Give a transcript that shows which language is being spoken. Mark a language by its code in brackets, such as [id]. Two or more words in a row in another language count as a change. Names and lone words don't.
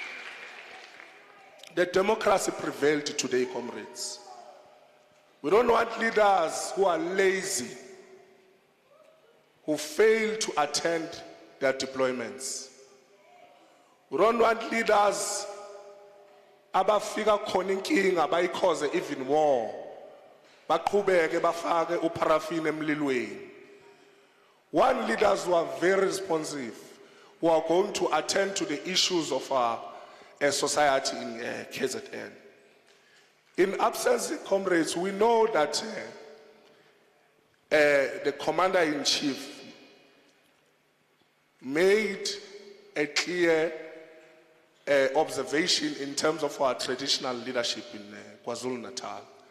[en] The democracy prevailed today, comrades. We don't want leaders who are lazy, who fail to attend their deployments. We don't want leaders [zu] abafika khona inkinga bayikhoze [en] even war [zu] baqhubeke bafake uparafini emlilweni. [en] One, leaders who are very responsive, who are going to attend to the issues of our society in KZN. In absence, comrades, we know that the Commander-in-Chief made a clear observation in terms of our traditional leadership in KwaZulu-Natal.